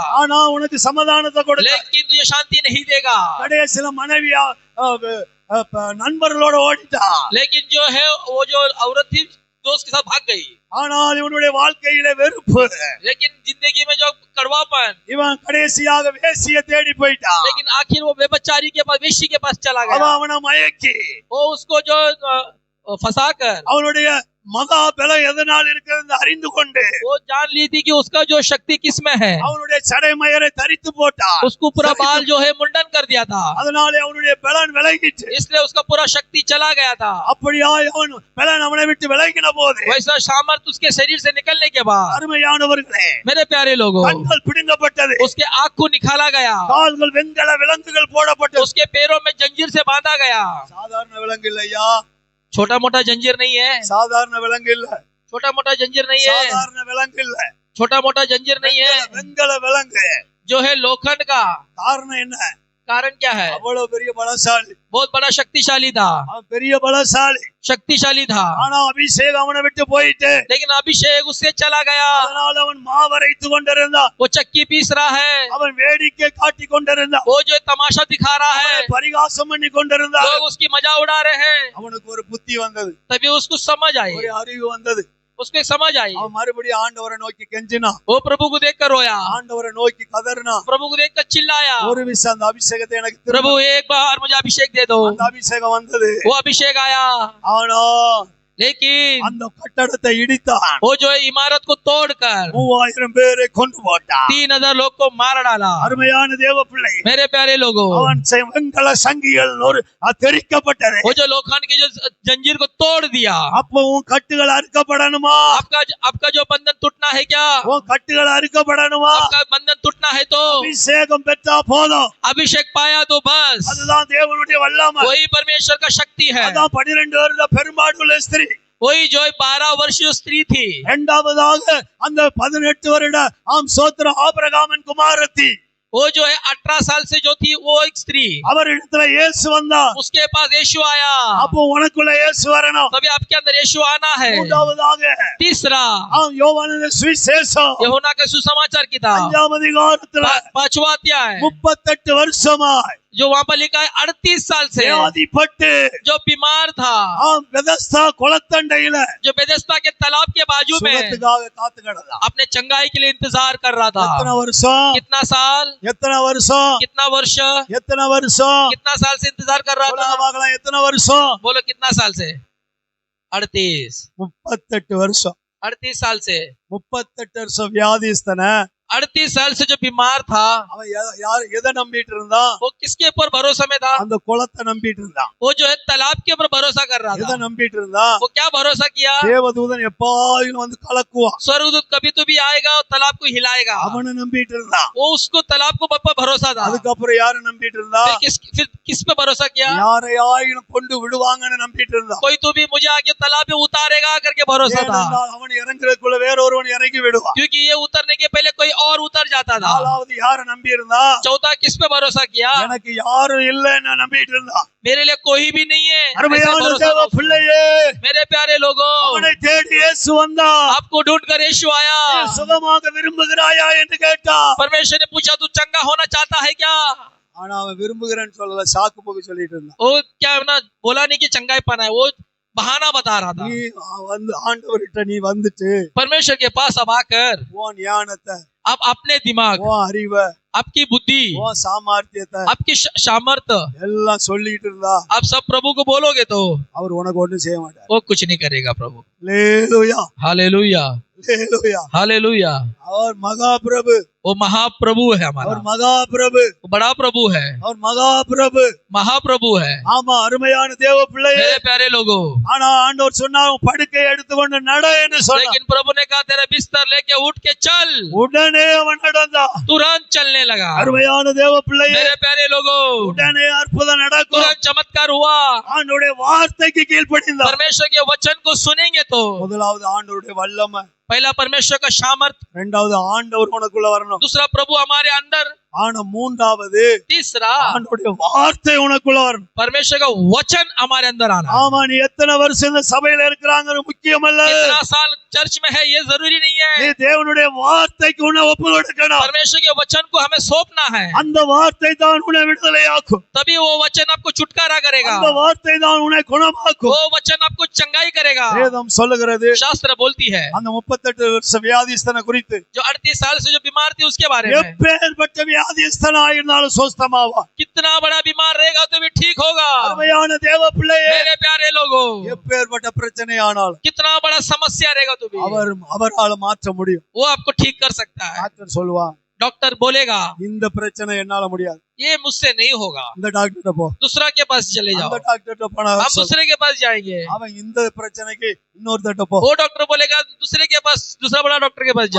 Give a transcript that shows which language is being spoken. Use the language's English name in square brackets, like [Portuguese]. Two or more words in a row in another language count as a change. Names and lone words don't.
[Tamil] ஆனா உனக்கு சமாதானத்தை கொடுக்க [Hindi] लेकिन तुझे शांति नहीं देगा। [Tamil] கடைசில மனைவியா நண்பர்களோட ஓடிட்டா. [Hindi] लेकिन जो है वो जो औरत थी दोस्त के साथ भाग गई। [Tamil] ஆனால் இவனுடைய வாழ்க்கையிலே வெறுப்பு. [Hindi] लेकिन जिंदगी में जो कड़वापन, [Tamil] இவன் கடைசியாக வேசியை தேடி போயிட்டான். [Hindi] लेकिन आखिर वो व्यभिचारी के पास, वेश्या के पास चला [Tamil] அவன் [Hindi] गया। [Tamil] அவனை மயக்கி [Hindi] वो उसको जो फंसा कर [Tamil] அவனுடைய மகா பலம் எதனால் இருக்கிறது அறிந்து கொண்டு [Hindi] वो जान ली थी कि उसका जो शक्ति किसमें है। [Tamil] அவனுடைய சடைமயரை தரித்து போட்டான். [Hindi] उसको पूरा बाल जो है मुंडन कर दिया था, [Tamil] அதனாலே அவனுடைய பலன் விலகிச்சு. [Hindi] इसलिए उसका पूरा शक्ति चला गया था। [Tamil] அப்படியாய் அவன் பலன் அவனை விட்டு விலகின போது [Hindi] वैसा सामर्थ उसके शरीर से निकलने के बाद, [Tamil] அருமையானவர்களே, [Hindi] मेरे प्यारे लोगों, [Tamil] கண்கள் பிடுங்கப்பட்டது. [Hindi] उसके आँख को निकाला गया, [Tamil] கால்கள் வெண்கல விலங்குகள் போடப்பட்டது. [Hindi] उसके पैरों में जंजीर से बांधा गया। [Tamil] சாதாரண விலங்கு இல்லையா? [Hindi] छोटा मोटा जंजीर नहीं है, [Tamil] சாதாரண விலங்கு இல்ல. [Hindi] छोटा मोटा जंजीर नहीं है, [Tamil] சாதாரண விலங்கு இல்ல. [Hindi] छोटा मोटा जंजीर नहीं है, [Tamil] வெண்கல விலங்கு. [Hindi] जो है लोखंड का। [Tamil] காரணம் என்ன? [Hindi] कारण क्या है? [Tamil] அவ்வளவு பெரிய பலசாலி. [Hindi] बहुत बड़ा शक्तिशाली था, [Tamil] அவன் பெரிய பலசாலி. [Hindi] शक्तिशाली था, [Tamil] ஆனா அபிஷேகம் அவனை விட்டு போயிட்டு [Hindi] लेकिन अभिषेक उससे चला गया। [Tamil] அதனால அவன் மாவரைத்து கொண்டிருந்தான். [Hindi] वो चक्की पीस रहा है, [Tamil] அவன் வேடிக்கை காட்டி கொண்டிருந்தான். [Hindi] वो जो तमाशा दिखा रहा है, [Tamil] பரிகாசம் பண்ணி கொண்டிருந்தான். [Hindi] लोग उसकी मजा उड़ा रहे हैं। [Tamil] அவனுக்கு ஒரு புத்தி வந்தது, [Hindi] तभी उसको समझ आई, [Tamil] ஒரு அறிவு வந்தது. [Hindi] उसको एक समझ आई। [Tamil] அவன் மறுபடியும் ஆண்டவரை நோக்கி கெஞ்சினான். [Hindi] वो प्रभु को देखकर रोया, [Tamil] ஆண்டவரை நோக்கி கதறினான். [Hindi] प्रभु को देखकर चिल्लाया, [Tamil] ஒரு விஷயம் அந்த அபிஷேகத்தை எனக்கு திரும்ப. [Hindi] प्रभु एक बार मुझे अभिषेक दे दो। [Tamil] அந்த அபிஷேகம் வந்தது. [Hindi] वो अभिषेक आया, [Tamil] ஆனா [Hindi] लेकिन [Tamil] அந்த கட்டடத்தை இடித்தான். [Hindi] वो जो है इमारत को तोड़कर [Tamil] 3000 பேரை கொண்டு போட்டான். [Hindi] 3000 लोग को मार डाला। [Tamil] அருமையான தேவ பிள்ளை, [Hindi] मेरे प्यारे लोगों, [Tamil] அவன் வெண்கல சங்கிகள் ஒரு தெரிக்கப்பட்டது. [Hindi] वो जो लोखंड के जो जंजीर को तोड़ दिया। [Tamil] அப்பவும் கட்டுகள் அறுக்கப்படணுமா? [Hindi] आपका जो बंधन टूटना है क्या? [Tamil] உன் கட்டுகள் அறுக்கப்படணுமா? [Hindi] आपका बंधन टूटना है तो [Tamil] அபிஷேகம் பெற்றா போதும். [Hindi] अभिषेक पाया तो बस, [Tamil] அதுதான் தேவனுடைய வல்லமை. [Hindi] वही परमेश्वर का शक्ति है। [Tamil] அதான் 12 வருட பெரும்பாடுள்ள ஸ்திரீ. [Hindi] वही जो 12 वर्षीय स्त्री थी। [Tamil] இரண்டாவதாக அந்த 18 வருட சோத்திர ஆபிரகாமின் குமாரத்தி. [Hindi] वो जो है 18 साल से जो थी वो एक स्त्री, [Tamil] அவரிடத்துல இயேசு வந்தார். [Hindi] उसके पास यीशु आया। [Tamil] அப்போ உனக்குள்ள இயேசு வரணும். [Hindi] तभी आपके अंदर यीशु आना है। [Tamil] மூன்றாவதாக [Hindi] तीसरा, [Tamil] யோவானின் சுவிசேஷம் [Hindi] यूहन्ना के सुसमाचार किताब [Tamil] 5ஆம் அதிகாரத்துல [Hindi] 5वां अध्याय, [Tamil] 38 வருஷமாய் [Hindi] जो वहाँ पर लिखा है 38 साल से [Tamil] வியாதிப்பட்டு [Hindi] जो बीमार था, [Tamil] பெதஸ்தா குளத்தண்டையில [Hindi] जो बेथेस्दा के तालाब के बाजू में [Tamil] சுகத்துக்காக காத்து கிடந்தான். [Hindi] अपने चंगाई के लिए इंतजार कर रहा था। [Tamil] எத்தனை வருஷம்? [Hindi] कितना साल? [Tamil] எத்தனை வருஷம்? [Hindi] कितना वर्ष? [Tamil] எத்தனை வருஷம்? [Hindi] कितना साल से इंतजार कर रहा [Tamil] சொல்லுங்க [Hindi] था? [Tamil] பார்க்கலாம். எத்தனை வருஷம்? [Hindi] बोलो कितना साल से? 38 [Tamil] 38 வருஷம். [Hindi] 38 साल से [Tamil] 38 வருஷம் வியாதிஸ்தன [Hindi] 38 साल से जो बीमार था, [Tamil] அவன் யார் எதை நம்பிட்டு இருந்தான்? [Hindi] वो किसके ऊपर भरोसा में था? [Tamil] அந்த குளத்தை நம்பிட்டு இருந்தான். [Hindi] वो जो है तालाब के ऊपर भरोसा कर रहा [Tamil] எதை [Hindi] था। [Tamil] நம்பிட்டு இருந்தான்? [Hindi] वो क्या भरोसा किया? [Tamil] தேவதூதன் எப்பாயும் வந்து கலக்குவான். [Hindi] स्वर्गदूत कभी तो भी आएगा और तालाब को हिलाएगा। [Tamil] அவனை நம்பிட்டு இருந்தான். [Hindi] वो उसको तालाब को पर भरोसा था। [Tamil] அதுக்கப்புறம் யாரு நம்பிட்டு இருந்தா? [Hindi] फिर किस पे भरोसा किया? [Tamil] யாரையாயினும் கொண்டு விடுவாங்கன்னு நம்பிட்டு இருந்தான். [Hindi] कोई तो भी मुझे आके तालाब में उतारेगा करके भरोसा था, [Tamil] ஏனென்றால் அவன் இறங்குறதுக்குள்ள வேற ஒருவன் இறங்கி விடுவான். [Hindi] क्योंकि ये उतरने के पहले कोई और उतर जाता था। [Tamil] நாலாவது யாரை நம்பி இருந்தா? [Hindi] चौथा किस पे भरोसा किया? [Tamil] எனக்கு யாரும் இல்லைன்னு நம்பிட்டு இருந்தான். [Hindi] मेरे लिए कोई भी नहीं है ऐसा [Tamil] அருமையான [Hindi] भरोसा [Tamil] தேவ [Hindi] था। [Tamil] பிள்ளையே, [Hindi] मेरे प्यारे लोगों, [Tamil] அவனை தேடி இயேசு வந்தான். [Hindi] आपको ढूंढ कर यीशु आया। [Tamil] நீ சுகமாக விரும்புகிறாயா என்று கேட்டான். [Hindi] परमेश्वर ने पूछा, तू चंगा होना चाहता है क्या? [Tamil] ஆனா அவன் விரும்புகிறேன்னு சொல்லல, சாக்கு போக்கு சொல்லிட்டு இருந்தான். [Hindi] वो क्या ना बोला नहीं कि चंगाई पाना है, वो बहाना बता रहा था। [Tamil] நீ வந்து ஆண்டவர்கிட்ட நீ வந்துட்டு [Hindi] परमेश्वर के पास अब आकर [Tamil] உன் ஞானத்தை, [Hindi] आप अपने दिमाग, [Tamil] உன் அறிவை, [Hindi] आपकी बुद्धि, [Tamil] உன் சாமர்த்தியத்தை [Hindi] आपकी सामर्थ्य [Tamil] எல்லாம் சொல்லிட்டு இருந்தா [Hindi] आप सब प्रभु को बोलोगे तो [Tamil] அவர் உனக்கு ஒண்ணும் செய்ய மாட்டார். [Hindi] वो कुछ नहीं करेगा प्रभु। [Tamil] அல்லேலூயா, [Hindi] हालेलुया, [Tamil] அல்லேலூயா. [Hindi] हालेलुया। [Tamil] அவர் மகா பிரபு, [Hindi] वो महाप्रभु है हमारा, [Tamil] அவர் மகா பிரபு, [Hindi] वो बड़ा प्रभु है, [Tamil] அவர் மகா பிரபு. [Hindi] महाप्रभु है। [Tamil] ஆமா, அருமையான தேவ பிள்ளையே. [Hindi] मेरे प्यारे लोगों, [Tamil] ஆனா ஆண்டவர் சொன்னார் படுக்கை எடுத்துக்கொண்டு நட என்று சொன்னார். [Hindi] लेकिन प्रभु ने कहा तेरा बिस्तर लेके उठ के चल। [Tamil] உடனே அவன் நடந்தான். [Hindi] तुरंत चलने लगा। [Tamil] அருமையான தேவ பிள்ளையே, [Hindi] मेरे प्यारे लोगों, [Tamil] உடனே அற்புதம் நடக்கும். [Hindi] तुरंत चमत्कार हुआ। [Tamil] ஆண்டவருடைய வார்த்தைக்கு கீழ்ப்படிந்தார். [Hindi] परमेश्वर के वचन को सुनेंगे तो [Tamil] முதலாவது ஆண்டவருடைய வல்லமை, [Hindi] पहला परमेश्वर का सामर्थ, [Tamil] இரண்டாவது ஆண்டவர் உனக்குள்ள வரணும். [Hindi] दूसरा प्रभु हमारे अंदर, [Tamil] ஆனா மூன்றாவது [Hindi] तीसरा [Tamil] ஆண்டவருடைய வார்த்தை உனக்குள்ள வரணும். [Hindi] परमेश्वर का वचन हमारे अंदर आना। [Tamil] ஆமா, நீ எத்தனை வருஷம் இந்த சபையில இருக்கிறாங்க முக்கியம் அல்ல. [Hindi] कितना साल चर्च में है ये जरूरी नहीं [Tamil] நீ [Hindi] है। [Tamil] தேவனுடைய வார்த்தை வார்த்தைக்கு உன்னை ஒப்பு கொடுக்கணும். [Hindi] परमेश्वर के वचन को हमें सौंपना है, [Tamil] அந்த வார்த்தை தான் உன்னை விடுதலையாக்கும். [Hindi] तभी वो वचन आपको छुटकारा करेगा, [Tamil] அந்த வார்த்தை தான் உன்னை குணமாக்கும். [Hindi] वो वचन आपको चंगाई करेगा। [Tamil] வேதம் சொல்லுகிறது, [Hindi] शास्त्र बोलती है [Tamil] அந்த 38 வருஷ வியாதிஸ்தனை குறித்து, [Hindi] जो 38 साल से जो बीमार थी उसके बारे में, [Tamil] எப்பேற்பட்ட வியாதிஸ்தனாயிருந்தாலும் சுஸ்தமாவா. [Hindi] कितना बड़ा बीमार रहेगा तो भी ठीक होगा। [Tamil] அருமையான தேவ பிள்ளையே, [Hindi] मेरे प्यारे लोगों, [Tamil] எப்பேற்பட்ட பிரச்சனையானாலும் [Hindi] कितना बड़ा समस्या रहेगा तो भी [Tamil] அவரால மாற்ற முடியும். [Hindi] वो आपको ठीक कर सकता है। [Tamil] டாக்டர் சொல்லுவான், [Hindi] डॉक्टर बोलेगा [Tamil] இந்த பிரச்சனை என்னால முடியாது, [Hindi] ये मुझसे नहीं होगा, [Tamil] இந்த டாக்டர்ட்ட போ. [Hindi] दूसरा के पास चले जाओ। [Tamil] அந்த டாக்டர்ட்ட போனா [Hindi] हम दूसरे के पास जाएंगे, [Tamil] அவன் இந்த பிரச்சனைக்கு இன்னொருத்தட்ட போ. [Hindi] वो डॉक्टर बोलेगा दूसरे के पास, दूसरा बड़ा डॉक्टर के पास